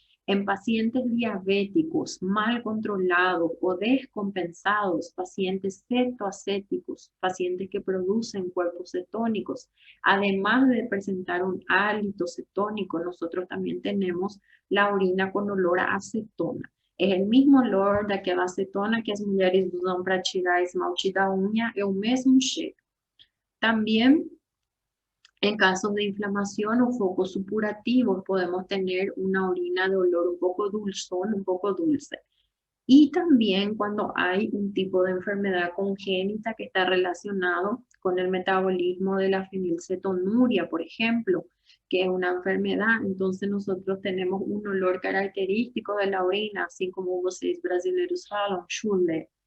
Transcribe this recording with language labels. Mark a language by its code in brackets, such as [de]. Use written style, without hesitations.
[es] En pacientes diabéticos mal controlados o descompensados, pacientes cetoacéticos, pacientes que producen cuerpos cetónicos, además de presentar un hálito cetónico, nosotros también tenemos la orina con olor a acetona. [pt] É o mesmo olor daquela acetona que as mulheres usam para tirar esmalte da unha, é o mesmo cheiro. [es] También, en casos de inflamación o focos supurativos, podemos tener una orina de olor un poco dulzón, un poco dulce. Y también cuando hay un tipo de enfermedad congénita que está relacionado con el metabolismo de la fenilcetonuria, por ejemplo, que es una enfermedad, entonces nosotros tenemos un olor característico de la orina, [pt] assim como vocês brasileiros falam, chulé.